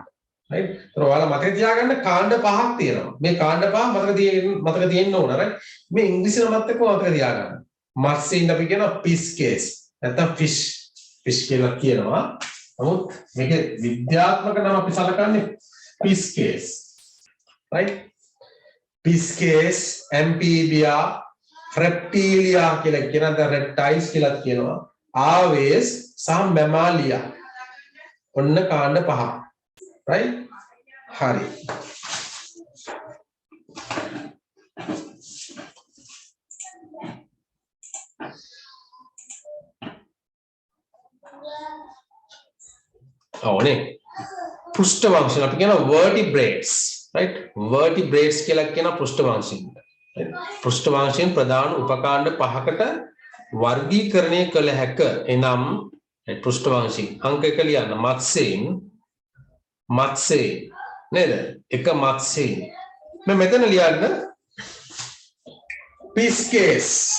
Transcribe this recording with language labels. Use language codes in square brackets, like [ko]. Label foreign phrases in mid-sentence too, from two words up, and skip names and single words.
[en] right? [si] ඒතර ඔයාලා මතක තියාගන්න කාණ්ඩ පහක් තියෙනවා. මේ කාණ්ඩ පහ මතක තියෙන්න ඕන right. මේ ඉංග්‍රීසි නමත් එක්ක මතක තියාගන්න. මත්ස්‍යයින් අපි කියනවා [en] fish case. [si] නැත්නම් fish කියලා කියනවා. නමුත් මේකේ විද්‍යාත්මක නම අපි සලකන්නේ [en] fish case. right? fish case, [si] amphibia, reptilia කියලා කියනවා. දැන් reptiles කියලා කියනවා. aves සහ mammalia. ඔන්න කාණ්ඩ පහ. right? hari. ඕනේ පෘෂ්ඨවංශන අපි කියන vertebrates right? vertebrates කියලා කියන පෘෂ්ඨවංශින්. පෘෂ්ඨවංශයෙන් ප්‍රධාන උපකාණ්ඩ පහකට වර්ගීකරණය කළ හැක. එනම් පෘෂ්ඨවංශින් අංක 1 ලියන්න. මත්ස්‍යයෙන් නේද? එක මත්ස්‍යයෙන්. මම මෙතන ලියන්න [en] fish case.